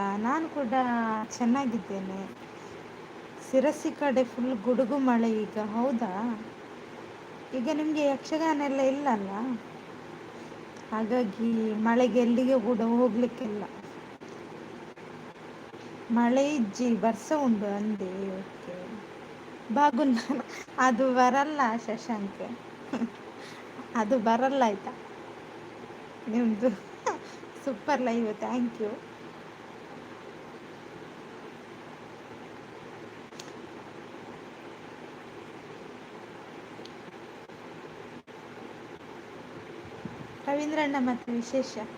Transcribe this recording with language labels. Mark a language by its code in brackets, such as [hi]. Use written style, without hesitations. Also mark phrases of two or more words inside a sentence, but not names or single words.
[kn] ನಾನು ಕೂಡ ಚೆನ್ನಾಗಿದ್ದೇನೆ. ಶಿರಸಿ ಕಡೆ ಫುಲ್ ಗುಡುಗು ಮಳೆ ಈಗ. ಹೌದಾ? ಈಗ ನಿಮಗೆ ಯಕ್ಷಗಾನ ಎಲ್ಲ ಇಲ್ಲಲ್ಲ, ಹಾಗಾಗಿ ಮಳೆಗೆ ಎಲ್ಲಿಗೆ ಕೂಡ ಹೋಗ್ಲಿಕ್ಕಿಲ್ಲ. [tcy] ಮಳೆ ಇಜ್ಜಿ ಬರ್ಸ ಉಂಡು ಅಂದೆ. [kn] ಓಕೆ, ಬಾಗುನ್ ಅದು ಬರಲ್ಲ ಶಶಾಂಕ್, ಅದು ಬರಲ್ಲ ಆಯ್ತಾ. ನಿಮ್ಮದು [en] super live, thank you. [kn] ರವೀಂದ್ರಣ್ಣ, ಮತ್ತು ವಿಶೇಷ?